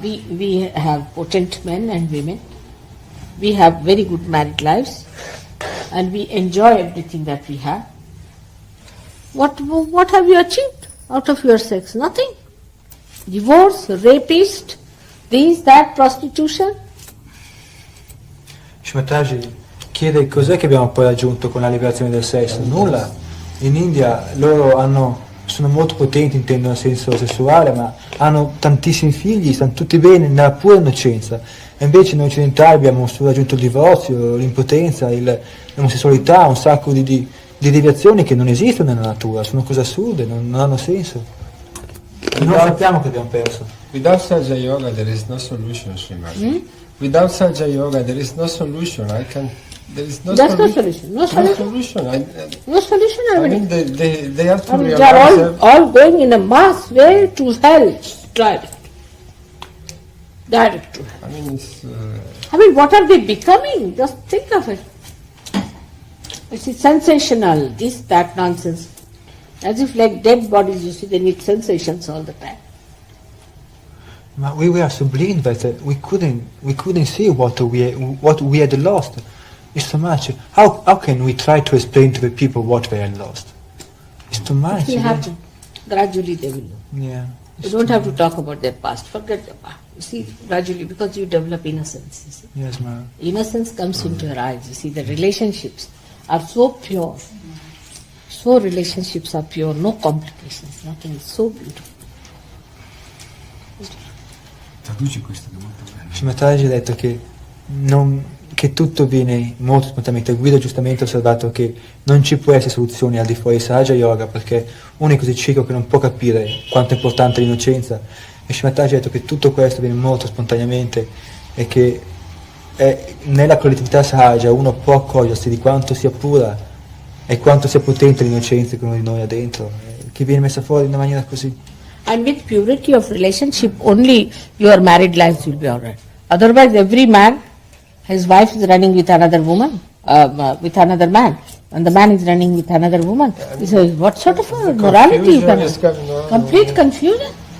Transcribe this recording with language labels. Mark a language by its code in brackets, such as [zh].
[en] We have potent men and women. We have very good married lives. And we enjoy everything that we have. What have you achieved out of your sex? Nothing. Divorce, rapist, this, that, prostitution. [it] Shri Mathaji chiede cos'è che abbiamo poi raggiunto con la liberazione del sesso. Nulla. In India loro sono molto potenti, intendo nel senso sessuale, ma hanno tantissimi figli, stanno tutti bene nella pura innocenza. E invece noi occidentali abbiamo solo raggiunto il divorzio, l'impotenza, l'omosessualità, un sacco di deviazioni che non esistono nella natura, sono cose assurde, non hanno senso. Non sappiamo che abbiamo perso. [en] Without SAHAJA YOGA there is no solution, Srimati. Without SAHAJA YOGA there is no solution. There is no solution. No solution. No solution. I mean, they have to realize. They are all going in a mass way to hell. Direct to hell. I mean, what are they becoming? Just think of it. It's sensational, this, that nonsense. As if like dead bodies, you see, they need sensations all the time. But we were so blind that we couldn't see what we had lost. It's too much. How can we try to explain to the people what they had lost? It's too much. You have to. Gradually they will know. Yeah. You don't have to talk about their past. Forget the past. You see, gradually, because you develop innocence. You see. Yes, ma'am. Innocence comes into your eyes. You see, the relationships are so pure. So relationships are pure, no complications, nothing. It's so beautiful. [it] Traduci questo che è molto bello. Shri Mathaji ha detto che tutto viene molto spontaneamente. Guido giustamente ha osservato che non ci può essere soluzioni al di fuori di SAHAJA YOGA perché uno è così cieco che non può capire quanto è importante l'innocenza. E Shri Mathaji ha detto che tutto questo viene molto spontaneamente e che nella collettività SAHAJA uno può accorgersi di quanto sia pura e quanto sia potente l'innocenza che uno di noi ha dentro, che viene messa fuori in una maniera così. [en] And with purity of relationship, only your married lives will be alright. Otherwise, every man, his wife is running with another woman, with another man, and the man is running with another woman. He says, what sort of a morality you can have? Complete confusion.